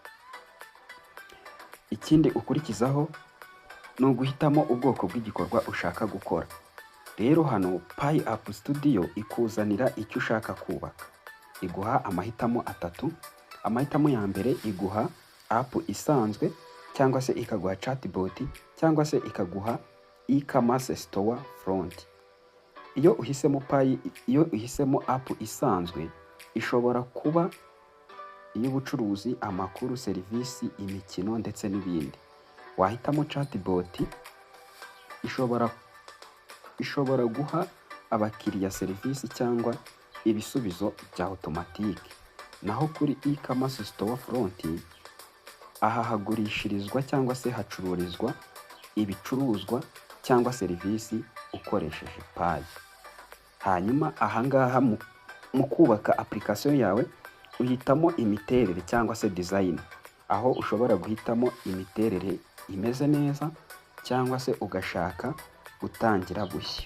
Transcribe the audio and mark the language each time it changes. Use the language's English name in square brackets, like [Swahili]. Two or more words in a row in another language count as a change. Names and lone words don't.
[Kinyarwanda] Ikindi ukurikizaho ni uguhitamo ubwoko bw'igikorwa ushaka gukora. Rero hano Pi App Studio ikuzanira icyo ushaka kubaka. Iguha amahitamo atatu. Amahitamo ya mbere iguha app isanzwe, cyangwa se ikaguha chatbot, cyangwa se ikaguha [English] e-commerce store front. [Kinyarwanda] Iyo uhisemo app isanzwe, ishobora kuba iy'ubucuruzi, amakuru, serivisi, imikino ndetse n'ibindi. Wahitamo chatbot, ishobora guha abakiriya serivisi cyangwa ibisubizo bya automatique. Naho kuri [English] e-commerce store front, [Kinyarwanda] aha hagurishirizwa cyangwa se hacururizwa ibicuruzwa cyangwa serivisi ukoresheje Pi. Hanyuma ahangaha mu kubaka application yawe uhitamo imiterere cyangwa se design, aho ushobora guhitamo imiterere imeze neza cyangwa se ugashaka gutangira bushya.